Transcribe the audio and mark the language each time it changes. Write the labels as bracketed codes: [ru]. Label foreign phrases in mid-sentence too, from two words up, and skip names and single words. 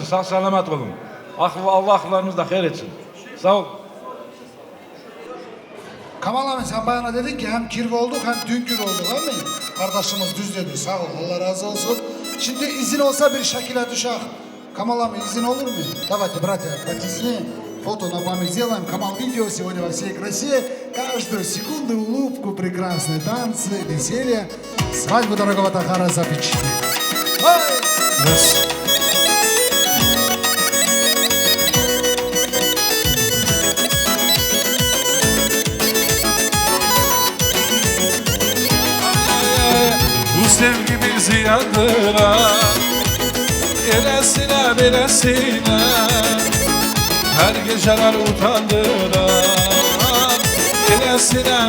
[tr] Sağ selamet olun. Allah akıllarımızı da hayır etsin. Sağ ol. Kamal abi sen bayana dedin ki hem kirve olduk hem düngür olduk değil mi? Kardeşimiz düz dedi, sağ ol, Allah razı olsun. Şimdi izin olsa bir şekilde düşak. Kamal abi izin olur mu? [ru] Давайте, братья, потесни. Фото на память сделаем. Камал видео сегодня во всей красе. Каждую секунду улыбку, прекрасные танцы, веселье. Свадьбу дорогого Тахара запечатлели. [tr] Bu sevgimizi yandıran Elesine belesine Her geceler utandıran Elesine